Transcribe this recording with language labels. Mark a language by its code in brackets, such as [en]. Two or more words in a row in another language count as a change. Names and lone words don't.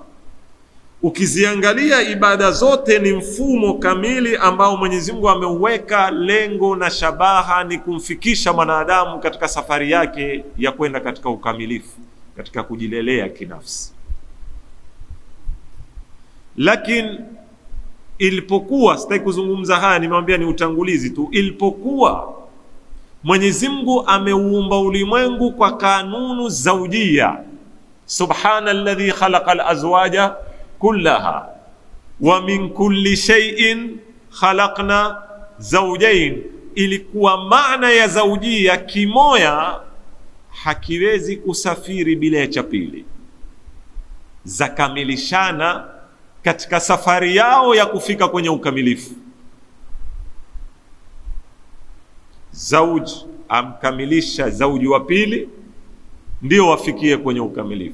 [sw] Ukiziangalia ibada zote ni mfumo kamili ambao Mwenyezi Mungu ameuweka, lengo na shabaha ni kumfikisha mwanadamu katika safari yake ya kwenda katika ukamilifu, katika kujilelea kinafsi. Lakini ilipokuwa, sitaki kuzungumza haya, nimewambia ni utangulizi tu, ilipokuwa Mwenyezi Mungu ameuumba ulimwengu kwa kanunu zaujia, [ar] سبحان الذي خلق الأزواج كلها ومن كل شيء خلقنا زوجين. [sw] Ilikuwa maana ya zaujia, kimoya hakiwezi kusafiri bila ya cha pili, zakamilishana katika safari yao ya kufika kwenye ukamilifu. Zauji amkamilisha zauji wa pili ndio wafikie kwenye ukamilifu.